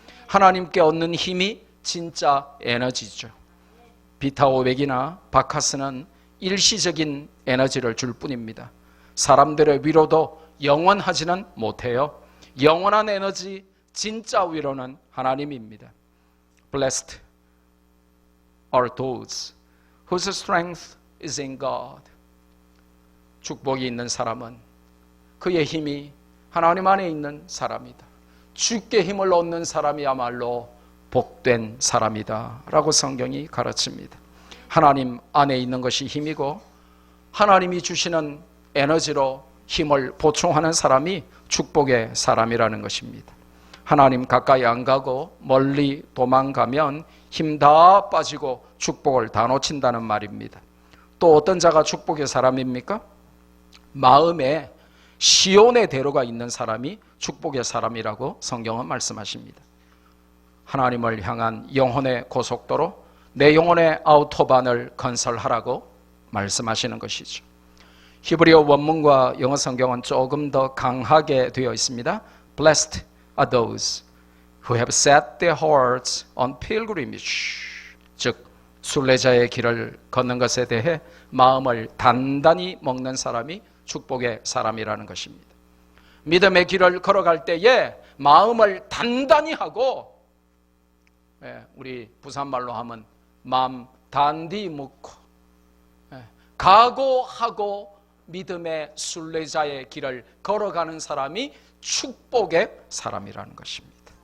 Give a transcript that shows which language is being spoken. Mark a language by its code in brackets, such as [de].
[ko] 하나님께 얻는 힘이 진짜 에너지죠. 비타500이나 바카스는 일시적인 에너지를 줄 뿐입니다. 사람들의 위로도 영원하지는 못해요. 영원한 에너지, 진짜 위로는 하나님입니다. [en] Blessed are those whose strength is in God. [ko] 축복이 있는 사람은 그의 힘이 하나님 안에 있는 사람이다. 주께 힘을 얻는 사람이야말로 복된 사람이다 라고 성경이 가르칩니다. 하나님 안에 있는 것이 힘이고 하나님이 주시는 에너지로 힘을 보충하는 사람이 축복의 사람이라는 것입니다. 하나님 가까이 안 가고 멀리 도망가면 힘 다 빠지고 축복을 다 놓친다는 말입니다. 또 어떤 자가 축복의 사람입니까? 마음에 시온의 대로가 있는 사람이 축복의 사람이라고 성경은 말씀하십니다. 하나님을 향한 영혼의 고속도로, 내 영혼의 아우토반을 건설하라고 말씀하시는 것이죠. 히브리어 원문과 영어 성경은 조금 더 강하게 되어 있습니다. [en] Blessed are those who have set their hearts on pilgrimage. [ko] 즉 순례자의 길을 걷는 것에 대해 마음을 단단히 먹는 사람이 축복의 사람이라는 것입니다. 믿음의 길을 걸어갈 때에 마음을 단단히 하고, 우리 부산말로 하면 마음 단디 묵고 각오하고 믿음의 순례자의 길을 걸어가는 사람이 축복의 사람이라는 것입니다.